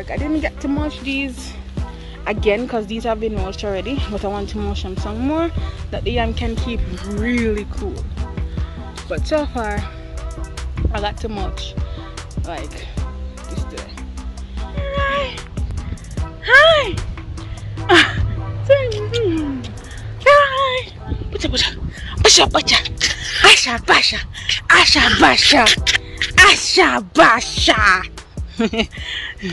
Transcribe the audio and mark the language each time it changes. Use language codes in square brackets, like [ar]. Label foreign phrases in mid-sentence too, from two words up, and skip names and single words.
[en] I didn't get to mulch these again because these have been mulched already, but I want to mulch them some more that the yam can keep really cool. But so far I got to mulch like this today. Hi. Hi. Basha basha, asha basha, asha basha, asha basha.